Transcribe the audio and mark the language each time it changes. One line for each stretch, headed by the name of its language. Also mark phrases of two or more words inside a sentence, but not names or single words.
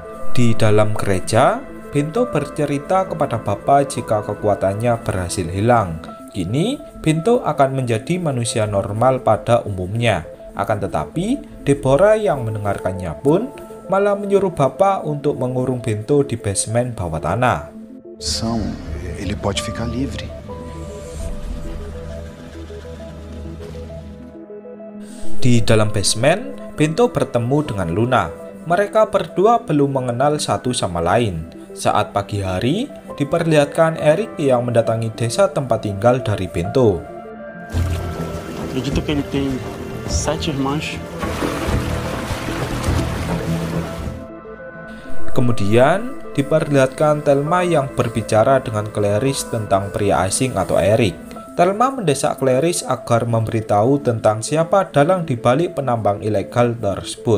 Indonesian: Di dalam gereja, Bento bercerita kepada Bapa jika kekuatannya berhasil hilang. Kini, Bento akan menjadi manusia normal pada umumnya. Akan tetapi, Deborah yang mendengarkannya pun malah menyuruh Bapa untuk mengurung Bento di basement bawah tanah.
Portuguese: Ele pode ficar livre.
Indonesian: Di dalam basement, Bento bertemu dengan Luna. Mereka berdua belum mengenal satu sama lain. Saat pagi hari, diperlihatkan Eric yang mendatangi desa tempat tinggal dari Bento.
Portuguese: Acredito que ele tem 7 irmãos.
Indonesian: Kemudian diperlihatkan Thelma yang berbicara dengan Clarice tentang pria asing atau Eric. Thelma mendesak Clarice agar memberitahu tentang siapa dalang dibalik penambang ilegal tersebut.